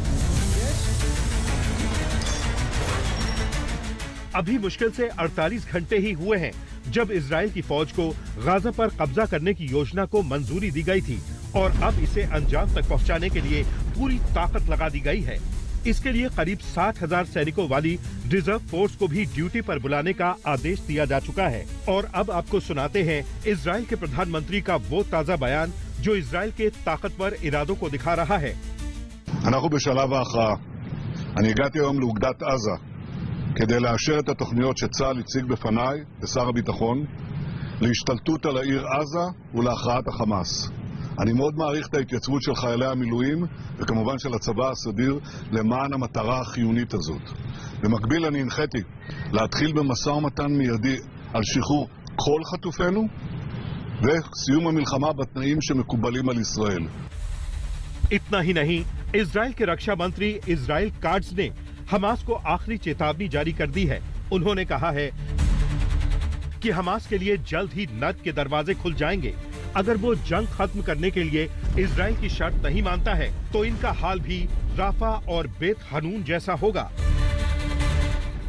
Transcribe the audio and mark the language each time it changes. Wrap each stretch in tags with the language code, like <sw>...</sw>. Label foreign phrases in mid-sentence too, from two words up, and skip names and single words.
<hi>अभी मुश्किल से 48 घंटे ही हुए हैं जब इजराइल की फौज को गाजा पर कब्जा करने की योजना को मंजूरी दी गई थी और अब इसे अंजाम तक पहुंचाने के लिए पूरी ताकत लगा दी गई है। इसके लिए करीब 60,000 सैनिकों वाली रिजर्व फोर्स को भी ड्यूटी पर बुलाने का आदेश दिया जा चुका है। और अब आपको सुनाते हैं इजराइल के प्रधानमंत्री का वो ताजा बयान जो इजराइल के ताकतवर इरादों को दिखा रहा है।</hi> <he>אנחנו בשלב ההכרעה. אני הגעתי היום לאוגדת עזה כדי לאשר את התוכניות שצה"ל הציג בפניי לשר הביטחון להשתלטות על העיר עזה ולהכרעת החמאס. אני מאוד מעריך את ההתייצבות של חיילי המילואים וכמובן של הצבא הסדיר למען המטרה החיונית הזאת. במקביל אני הנחיתי להתחיל במשא ומתן מיידי על שחרור כל חטופינו וסיום המלחמה בתנאים שמקובלים על ישראל.</he> <hi>इतना ही नहीं, इजराइल के रक्षा मंत्री इजराइल काट्ज ने हमास को आखिरी चेतावनी जारी कर दी है। उन्होंने कहा है कि हमास के लिए जल्द ही नर्क के दरवाजे खुल जाएंगे। अगर वो जंग खत्म करने के लिए इजराइल की शर्त नहीं मानता है तो इनका हाल भी राफा और बेत हनून जैसा होगा।</hi>